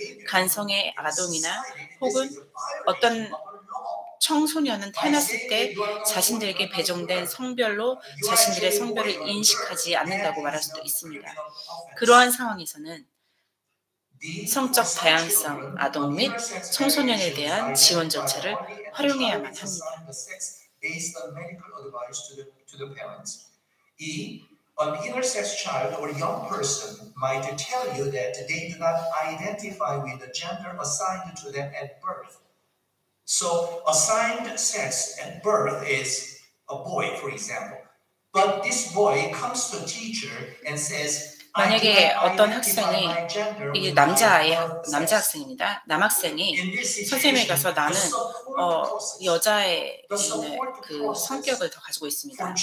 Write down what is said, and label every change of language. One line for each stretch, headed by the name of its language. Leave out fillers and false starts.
Korean: 간성의 아동이나 혹은 어떤 청소년은 태어났을 때 자신들에게 배정된 성별로 자신들의 성별을 인식하지 않는다고 말할 수도 있습니다. 그러한 상황에서는 성적 다양성 아동 및 청소년에 대한 지원 절차를 활용해야만 합니다.
English: Based on medical advice to the parents. An intersex child or young person might tell you that they do not identify with the gender assigned to them at birth. So assigned sex at birth is a boy, for example. But this boy comes to a teacher and says,
Korean: 만약에 어떤 학생이 이게 남자 학생입니다. 남학생이 선생님에 가서 나는 여자의 그 성격을 더 가지고 있습니다.